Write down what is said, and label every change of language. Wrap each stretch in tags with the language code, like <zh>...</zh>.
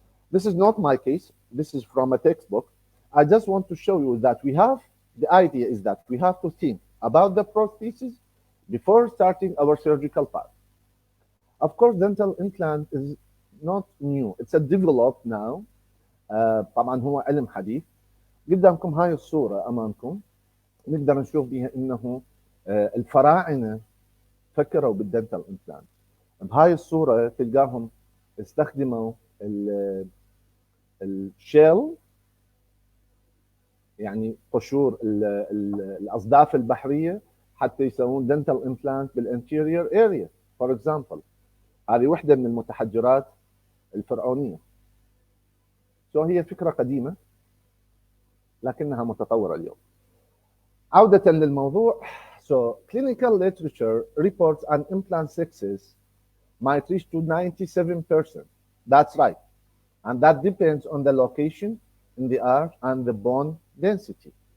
<en>This is not my case. This is from a textbook. I just want to show you that the idea is that we have to think about the prosthesis before starting our surgical part. Of course, dental implant is not new. It's a developed now.</en> <ar>طبعا هو علم حديث. قدامكم هاي الصورة أمامكم نقدر نشوف بها إنه الفراعنة فكروا بالدنتال امبلانت. بهاي الصورة تلقاهم استخدموا الشيل، يعني قشور الأصداف البحرية حتى يسوون دنتال امبلانت بالانتيريور اريا.</ar> <en>for example</en> <ar>هذه وحدة من المتحجرات الفرعونية. هي فكرة قديمة لكنها متطورة اليوم. عودة للموضوع.</ar> <en>So clinical literature reports an implant success might reach to 97%. That's right. And that depends on the location in the arch and the bone density.</en>